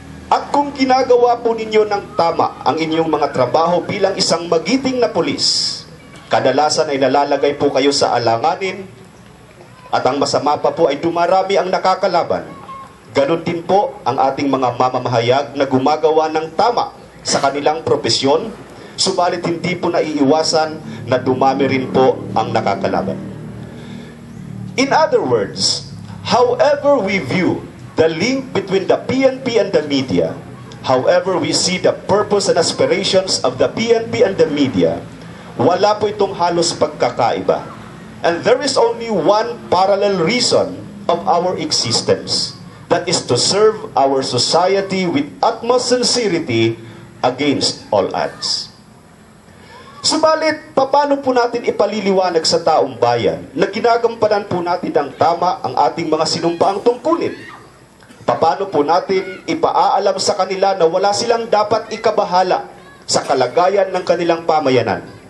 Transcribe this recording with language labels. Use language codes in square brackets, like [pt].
[tl] At kung ginagawa po ninyo ng tama ang inyong mga trabaho bilang isang magiting na pulis, kadalasan ay nalalagay po kayo sa alanganin, at ang masama pa po ay dumarami ang nakakalaban. Ganon din po ang ating mga mamamahayag na gumagawa ng tama sa kanilang propesyon, subalit hindi po naiiwasan na dumami rin po ang nakakalaban. [en] In other words, however we view the link between the PNP and the media, however we see the purpose and aspirations of the PNP and the media, [tl] wala po itong halos pagkakaiba. [en] And there is only one parallel reason of our existence, that is to serve our society with utmost sincerity against all odds. [tl] Subalit, paano po natin ipaliliwanag sa taong bayan na ginagampanan po natin ng tama ang ating mga sinumpaang tungkulin? Paano po natin ipaaalam sa kanila na wala silang dapat ikabahala sa kalagayan ng kanilang pamayanan?